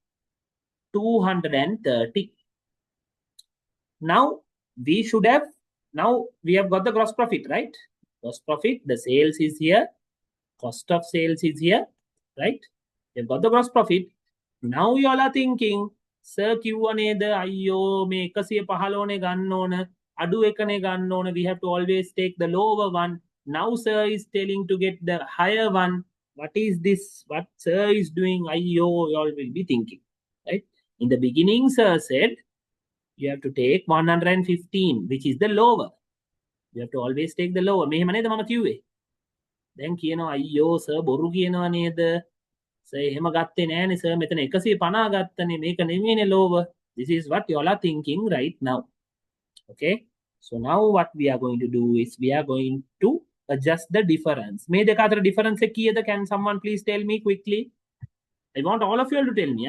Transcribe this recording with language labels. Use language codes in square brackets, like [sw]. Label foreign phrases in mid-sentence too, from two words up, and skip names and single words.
[en] 230. Now we have got the gross profit, right? Gross profit, the sales is here, cost of sales is here, right? We've got the gross profit. Now you all are thinking, sir, [si] කිව්ව නේද අයියෝ මේ 115 ගන්න ඕන, අඩු එකනේ ගන්න ඕන, [en] we have to always take the lower one. Now sir is telling to get the higher one. what is this? What sir is doing? You all will be thinking, right? In the beginning, sir said you have to take 115, which is the lower. You have to always take the lower. [si] මෙහෙම නේද මම කිව්වේ? දැන් කියනවා අයියෝ සර් බොරු කියනවා නේද? සර් එහෙම ගත්තේ නෑනේ සර් මෙතන 150 ගත්තනේ මේක නෙමෙයිනේ lower. [en] This is what you all are thinking right now. Okay? So now what we are going to do is we are going to adjust the difference. [si] මේ දෙක අතර difference එක කීයද? [en] Can someone please tell me quickly? I want all of you to tell me.